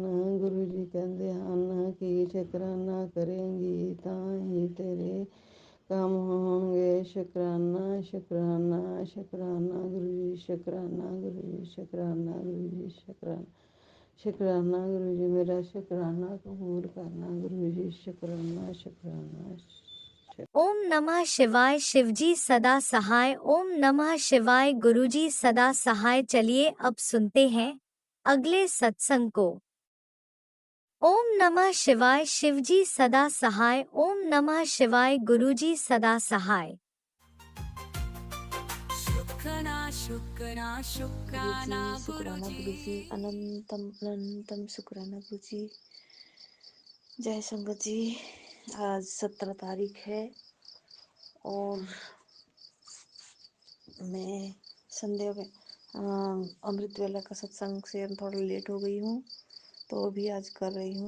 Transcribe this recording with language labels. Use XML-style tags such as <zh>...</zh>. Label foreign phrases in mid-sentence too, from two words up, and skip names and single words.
<pa>ਗੁਰੂ ਜੀ ਕਹਿੰਦੇ ਹਨ ਕਿ ਸ਼ੁਕਰਾਨਾ ਕਰੇਂਗੀ ਤਾਂ ਹੀ ਤੇਰੇ ਕੰਮ ਹੋਣਗੇ। ਸ਼ੁਕਰਾਨਾ ਸ਼ੁਕਰਾਨਾ ਸ਼ੁਕਰਾਨਾ ਗੁਰੂ ਜੀ। ਸ਼ੁਕਰਾਨਾ ਗੁਰੂ ਜੀ। ਸ਼ੁਕਰਾਨਾ ਗੁਰੂ ਜੀ। ਸ਼ੁਕਰਾਨਾ ਗੁਰੂ ਜੀ। ਮੇਰਾ ਸ਼ੁਕਰਾਨਾ ਕਬੂਲ ਕਰਨਾ ਗੁਰੂ ਜੀ। ਸ਼ੁਕਰਾਨਾ ਸ਼ੁਕਰਾਨਾ।</pa> <sa>ओम नमः शिवाय</sa> <hi>शिवजी सदा सहाय।</hi> <sa>ओम नमः शिवाय</sa> <hi>गुरुजी सदा सहाय। चलिए अब सुनते हैं अगले सत्संग को।</hi> <sa>ओम नमः शिवाय</sa> <hi>शिवजी सदा सहाय।</hi> <sa>ओम नमः शिवाय</sa> <hi>गुरुजी सदा सहाय। शुक्राना शुक्राना शुक्राना शुक्राना गुरु जी। गुरुजी अनंतम अनंतम शुक्राना गुरु जी। जय संगत जी। आज 17 तारीख है और मैं संध्या में अमृत वेला का सत्संग से थोड़ा लेट हो गई हूँ, तो अभी आज कर रही हूँ।</hi>